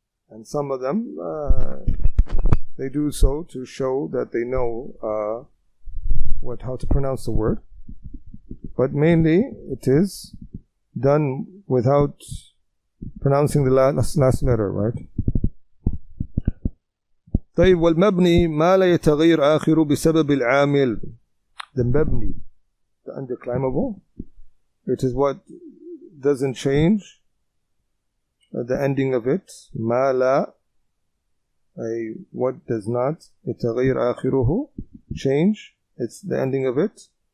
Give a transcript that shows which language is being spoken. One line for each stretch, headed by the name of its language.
English: And some of them, they do so to show that they know how to pronounce the word. But mainly it is done without pronouncing the last letter, right?
Arabic: طيب والمبني ما لا يتغير آخره بسبب العامل.
English: The mabni, the undeclinable, it is what doesn't change, the ending of it.
Arabic: ما لا,
English: what does not,
Arabic: يتغير آخره,
English: change, it's the ending of it.